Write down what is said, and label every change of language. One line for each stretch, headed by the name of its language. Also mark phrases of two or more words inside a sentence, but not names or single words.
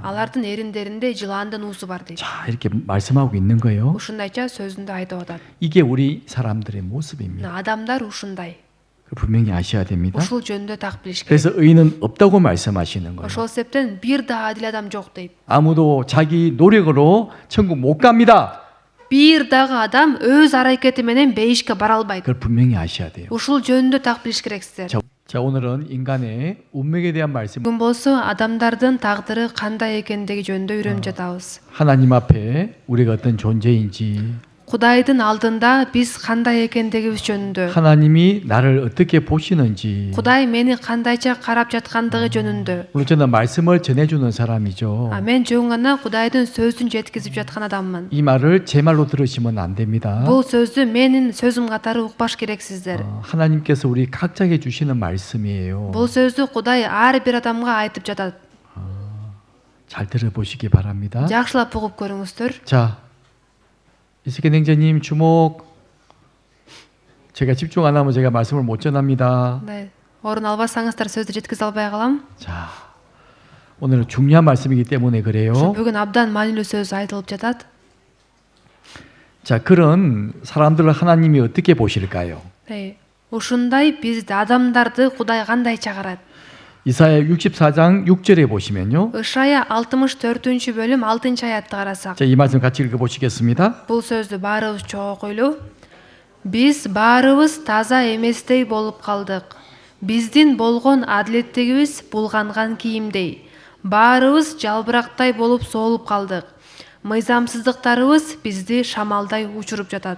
Kyrgyz: Алардын эриндеринде жылаандын уусу бар дейт.
Korean: 자, 이렇게 말씀하고 있는 거예요.
Kyrgyz: Ушундайча сөзүндө айтып атат.
Korean: 이게 우리 사람들의 모습입니다.
Kyrgyz: Адамдар ушундай.
Korean: 분명히 아셔야 됩니다.
Kyrgyz: Ушул жөнүндө так билиш керек.
Korean: 그래서 의인은 없다고 말씀하시는 거예요.
Kyrgyz: Ошол себептен бир да адил адам жок дейт.
Korean: 아무도 자기 노력으로 천국 못 갑니다.
Kyrgyz: Бир дагы адам өз аракети менен бейишке бара албайт.
Korean: 그걸 분명히 아셔야 돼요.
Kyrgyz: Ушул жөнүндө так билиш керексиздер.
Korean: 자, 오늘은 인간의 운명에 대한 말씀.
Kyrgyz: Бүгүн болсо адамдардын тагдыры кандай экендиги жөнүндө үйрөнүп жатабыз.
Korean: 하나님 앞에 우리가 어떤 존재인지,
Kyrgyz: Кудайдын алдында биз кандай экендигибиз жөнүндө,
Korean: 하나님이 나를 어떻게 보시는지.
Kyrgyz: Кудай мени кандайча карап жаткандыгы жөнүндө.
Korean: 물론 저는 말씀을 전해주는 사람이죠.
Kyrgyz: Мен жөн гана Кудайдын сөзүн жеткизип жаткан адаммын.
Korean: 이 말을 제 말로 들으시면 안 됩니다.
Kyrgyz: Бул сөздү менин сөзүм катары укпаш керексиздер.
Korean: 하나님께서 우리 각자에게 주시는 말씀이에요.
Kyrgyz: Бул сөздү Кудай ар бир адамга айтып жатат.
Korean: 잘 들어보시기 바랍니다.
Kyrgyz: Жакшылап угуп көрүңүздөр.
Korean: 자, 이스케 행자님 주목. 제가 집중 안 하면 제가 말씀을 못 전합니다. 네.
Kyrgyz: Орун албасаңыздар сөздү жеткизе албай калам.
Korean: 자, 오늘은 중요한 말씀이기 때문에 그래요.
Kyrgyz: Бүгүн абдан маанилүү сөз айтылып жатат.
Korean: 자, 그런 사람들을 하나님이 어떻게 보실까요?
Kyrgyz: Ушундай бизди адамдарды Кудай кандайча карайт?
Korean: 이사야 64장 6절에 보시면요.
Kyrgyz: Ышая 64-бөлүм 6-аятты карасак.
Korean: 자, 이 말씀 같이 읽어보시겠습니다.
Kyrgyz: Бул сөздү баарыбыз чогуу ойлу. Биз баарыбыз таза эместей болуп калдык. Биздин болгон адилеттигибиз булганган кийимдей. Баарыбыз жалбырактай болуп соолуп калдык. Мыйзамсыздыктарыбыз бизди шамалдай учуруп жатат.